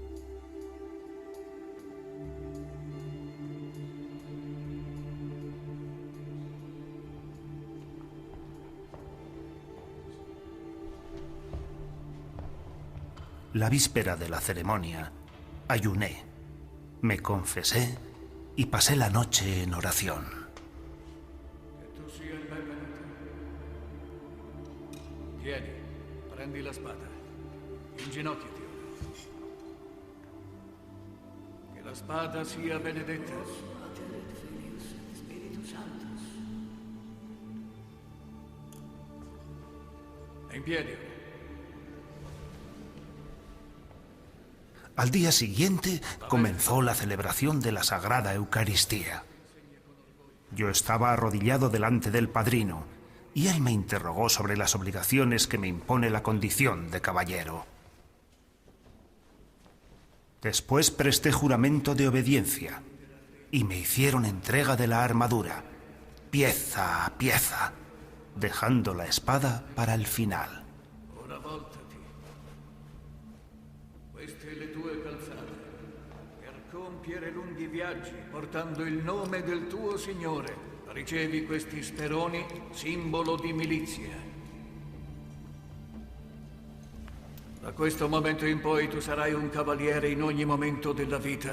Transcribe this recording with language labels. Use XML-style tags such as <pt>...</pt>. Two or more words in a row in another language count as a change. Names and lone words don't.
<es>La víspera de la ceremonia, ayuné, me confesé y pasé la noche en oración.</es> <it>Che tu sia il benvenuto. Vieni, prendi la spada. Inginocchiati ora. Che la spada sia benedetta. E in piedi ora.</it> <es>Al día siguiente comenzó la celebración de la Sagrada Eucaristía. Yo estaba arrodillado delante del padrino y él me interrogó sobre las obligaciones que me impone la condición de caballero. Después presté juramento de obediencia y me hicieron entrega de la armadura, pieza a pieza, dejando la espada para el final.</es> <it>Ora voltati. Queste le tue calzate, per compiere lunghi viaggi, portando il nome del tuo Signore. Ricevi questi speroni, simbolo di milizia. Da questo momento in poi tu sarai un cavaliere in ogni momento della vita.</it>